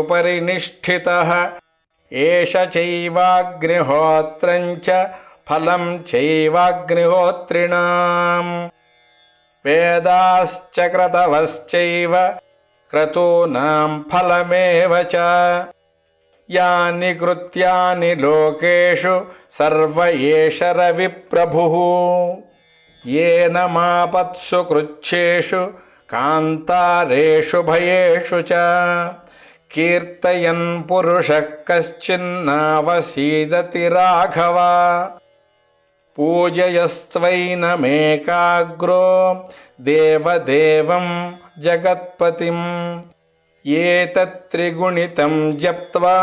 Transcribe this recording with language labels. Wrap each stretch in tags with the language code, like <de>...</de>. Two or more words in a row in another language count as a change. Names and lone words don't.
<sa>పరినిష్ఠితః ఏష చైవాగ్నిహోత్రం చ ఫలం చైవాగ్నిహోత్రిణాం వేదాశ్చ క్రతవశ్చైవ క్రతూనాం ఫలమేవ చ యాని కృత్యాని లోకేషు సర్వ ఏష రవిప్రభుః येन मापत्सु कृच्छेषु कान्तारेषु भयेषु च कीर्तयन् पुरुषः कश्चिन्नावसीदति राघव पूजयस्त्वैनमेकाग्रो देवदेवं जगत्पतिम् एतत्त्रिगुणितं जप्त्वा</sa>